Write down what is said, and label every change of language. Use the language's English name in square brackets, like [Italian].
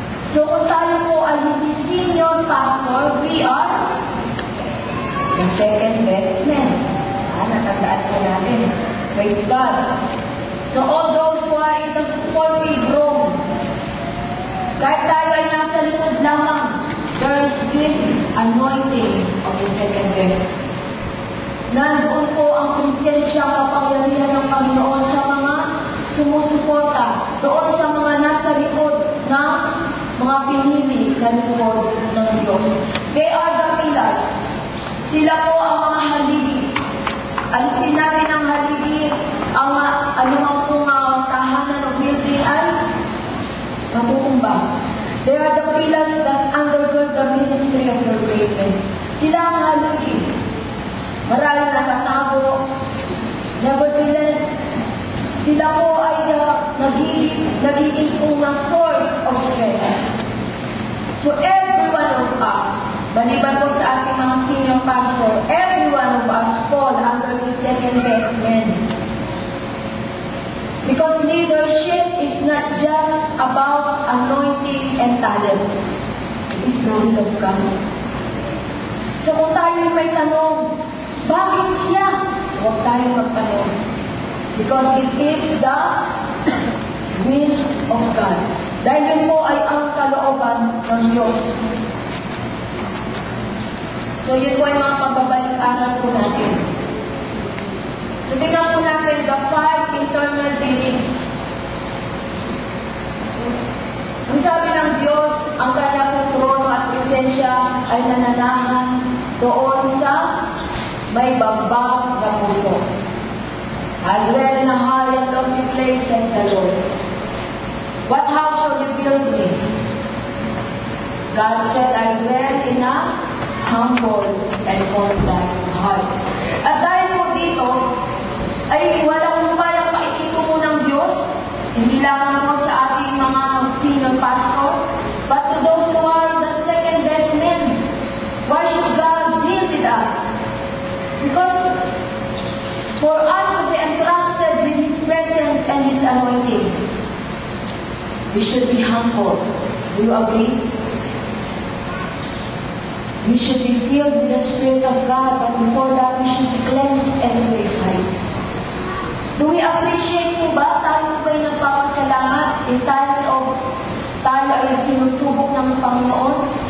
[English] So [Filipino] kung tayo po ay hindi [English] senior pastor, we are the second best men. [Filipino] Natandaan po natin. Praise God. [English] So all those who are in the supportive room, [Filipino] kahit tayo ay nasa likod lamang, [English] there is this anointing of the second best. [Filipino] Nandoon po ang presensya, kapangyarihan ng Panginoon sa mga sumusuporta, doon sa mga nasa likod ng mga pinili na likod ng Diyos. [English] They are the pillars. [Filipino] Sila po ang mga haligi. Alisin natin ang haligi, ang anumang pong tahanan o building ay makukumbang. [English] They are the pillars that undergird the ministry of the great men. [Filipino] Sila ang haligi. Maraming nakatago. Nevertheless, sila po ay nagiging po na [English] source of strength. So every one of us, [Filipino] maliban po sa ating mga [English] senior pastor, every one of us fall under the second best men. Because leadership is not just about anointing and talent. It is the will of God. [Filipino] So kung tayo may tanong, bakit siya? huwag tayong magpanon. [English] Because it is the will of God. [Filipino] Dahil yun po ay ang kalooban ng Diyos. So yun po ay mga pagbabalik-aral po natin. So tingnan po natin [English] the 5 internal beings. [Filipino] Ang sabi ng Diyos, ang kanyang trono at presensya ay nananahan doon sa may bagbag na puso. [English] I dwell in a high and lofty place, says the Lord. What house shall you build me? God said, I dwell in a humble and contrite heart. [Filipino] At dahil po dito, ay walang parang paikitumo ng Diyos, hindi lamang po sa ating mga senior pastor, [English] but to those who are the second best men. Why should God deal with us? Because for us to be entrusted with His presence and His anointing, we should be humble. Do you agree? We should be filled with the Spirit of God, but before that, we should be cleansed and purified. Do we appreciate po ba? [Filipino] Tayo ba'y nagpapasalamat [English] in times of [Filipino] tayo ay sinusubok ng Panginoon?